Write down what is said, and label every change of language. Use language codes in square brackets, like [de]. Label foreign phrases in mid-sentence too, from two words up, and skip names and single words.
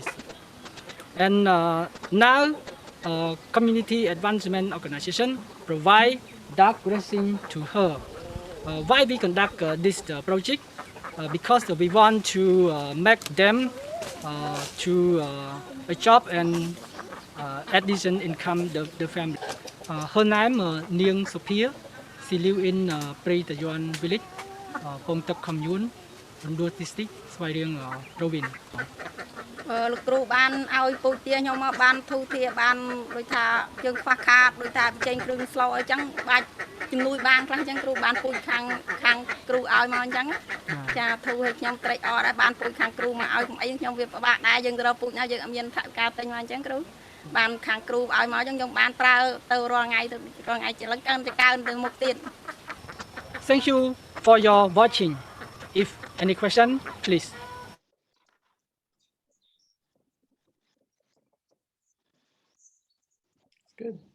[en] And now community advancement organization provide duck racing to her. Why we conduct this project? Because we want to make them to a job and additional income the family. Her name Niang Sophia. She live in Pretayon village, Pong Tak commune, Rundua district, Svai Rieng province. [km] លោកគ្រូបានឲ្យពូជទាខ្ញុំមកបានធូធាបានដូចថាយើងខ្វះខាតដូចថាចេញគ្រឿងស្លអីចឹងបាច់ជំនួយបានខ្លះចឹងគ្រូបានពូជខាងគ្រូឲ្យមកអញ្ចឹងចាធូឲ្យខ្ញុំត្រេកអរដែរបានពូជខាងគ្រូមកឲ្យអីខ្ញុំវាពិបាកដែរយើងទៅរកពូជណាយើងអត់មានថវិកាទិញមកអញ្ចឹងគ្រូបានខាងគ្រូឲ្យមកអញ្ចឹងខ្ញុំបានប្រើទៅរាល់ថ្ងៃទៅរាល់ថ្ងៃចលឹងកើនទៅមុខទៀត [en] Thank you for your watching. If any question, please. Good.